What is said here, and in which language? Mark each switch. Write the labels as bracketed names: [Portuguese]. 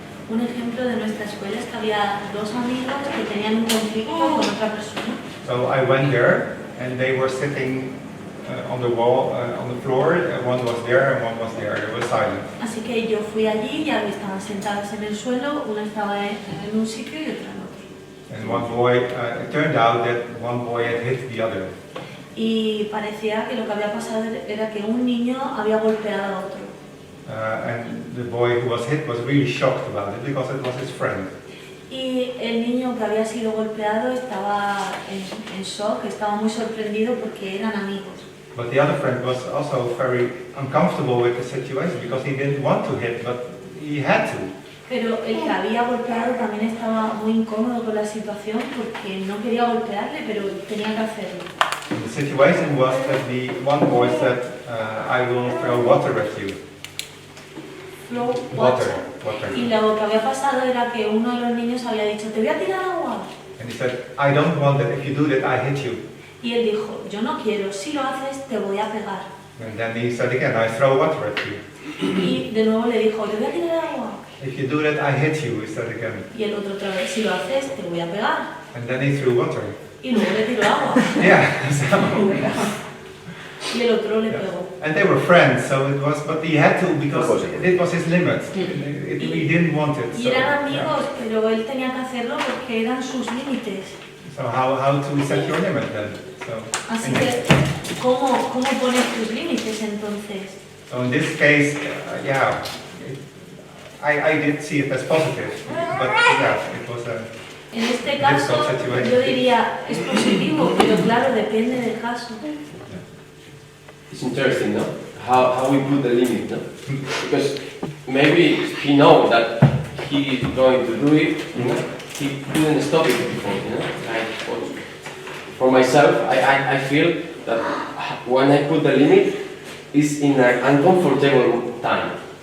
[Spanish] Un ejemplo de nuestra escuela es que había dos amigos que tenían un conflicto con otra persona. [English] So I went there, and they were sitting on the wall, on the floor. One was there, and one was there. They were silent. [Spanish] Así que yo fui allí y estaban sentadas en el suelo, una estaba en un sitio y otra en otro. [English] And one boy, it turned out that one boy had hit the other. [Spanish] y parecía que lo que había pasado era que un niño había golpeado a otro. [English] And the boy who was hit was really shocked about it because it was his friend. [Spanish] Y el niño que había sido golpeado estaba en shock, estaba muy sorprendido porque eran amigos. [English] But the other friend was also very uncomfortable with the situation because he didn't want to hit, but he had to. [Spanish] Pero el que había golpeado también estaba muy incómodo con la situación porque no quería golpearle, pero tenía que hacerlo. [English] And the situation was that the one boy said, I will throw water at you. Flow Water. [Spanish] Y lo que había pasado era que uno de los niños había dicho, te voy a tirar agua. [English] And he said, I don't want that. If you do that, I hit you. [Spanish] Y él dijo, yo no quiero, si lo haces te voy a pegar. [English] And then he said again, I throw water at you. [Spanish] Y de nuevo le dijo, te voy a tirar agua. [English] If you do that, I hit you, he said again. [Spanish] Y el otro otra vez, si lo haces te voy a pegar. [English] And then he threw water. [Spanish] Y luego le tiró agua. [English] Yeah, so, [Spanish] Y el otro le pegó. [English] and they were friends, so it was, but he had to because it was his limit. He didn't want it. [Spanish] Y [English] So, [Spanish] eran amigos, [English] yeah. [Spanish] pero él tenía que hacerlo porque eran sus límites. [English] So how to set your limit then? So, [Spanish] Así [English] in [Spanish] que, ¿cómo pones tus límites entonces? [English] So in this case, yeah, I did see it as positive, but yeah, it was a [Spanish] En este caso, [English] difficult situation. [Spanish] yo diría, es positivo, pero claro, depende del caso. [English] It's interesting, no? How we put the limit, no? Because maybe he knows that he is going to do it, you know? He couldn't stop it before, you know? Like, for myself, I feel that when I put the limit, it's in an uncomfortable time.